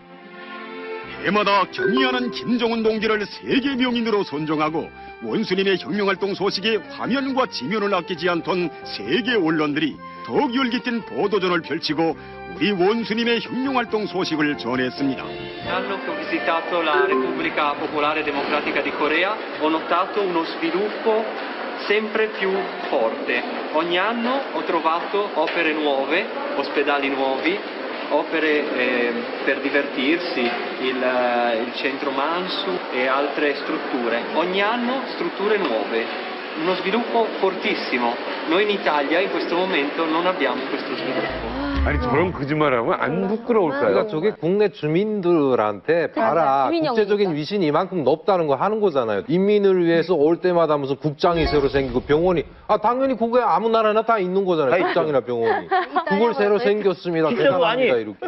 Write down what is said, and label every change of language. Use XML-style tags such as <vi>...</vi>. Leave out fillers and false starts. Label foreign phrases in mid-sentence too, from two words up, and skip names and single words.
<ko>해마다 경의하는 김정은 동지를 세계 명인으로 선정하고 원수님의 혁명활동 소식에 화면과 지면을 아끼지 않던 세계 언론들이 더욱 열깃힌 보도전을 펼치고 우리 원수님의 혁명활동 소식을 전했습니다.</ko> <it>L'anno che ho visitato la Repubblica Popolare Democratica di Corea ho notato uno sviluppo sempre più forte. Ogni anno ho trovato opere nuove, ospedali nuovi, opere per divertirsi, il centro Mansu e altre strutture. Ogni anno strutture nuove, uno sviluppo fortissimo. Noi in Italia in questo momento non abbiamo questo sviluppo.</it> <ko>아니 저런 거짓말하면 안 부끄러울까요? 그러니까 저게 국내 주민들한테 봐라 국제적인 위신이 이만큼 높다는 거 하는 거잖아요. 인민을 위해서 올 때마다 무슨 국장이 새로 생기고 병원이 당연히 그게 아무 나라나 다 있는 거잖아요. 국장이나 병원이. 그걸 새로 생겼습니다. 대단합니다 이렇게.</ko>